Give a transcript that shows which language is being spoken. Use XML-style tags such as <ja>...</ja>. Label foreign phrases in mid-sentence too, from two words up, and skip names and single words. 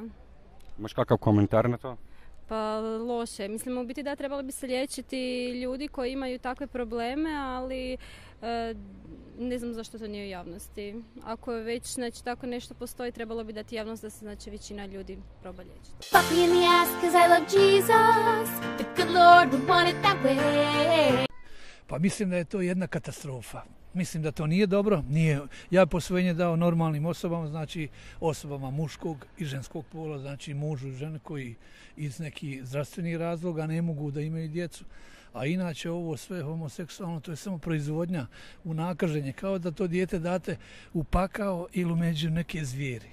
<bs>Imaš kakav komentar na to? Pa loše. Mislim, u biti da trebali bi se liječiti ljudi koji imaju takve probleme, ali ne znam zašto to nije u javnosti. Ako je već znači, tako nešto postoji, trebalo bi dati javnost da se znači, većina ljudi proba liječiti.</bs> <en>Fuck me in the ass cause I love Jesus. The good Lord would want it that way.</en> <bs>Pa mislim da je to jedna katastrofa. Mislim da to nije dobro. Ja posvojenje dao normalnim osobama, znači osobama muškog i ženskog pola, znači mužu i žene koji iz nekih zdravstvenih razloga ne mogu da imaju djecu. A inače ovo sve homoseksualno, to je samo proizvodnja, unakaženje, kao da to dijete date u pakao ili među neke zvijeri.</bs>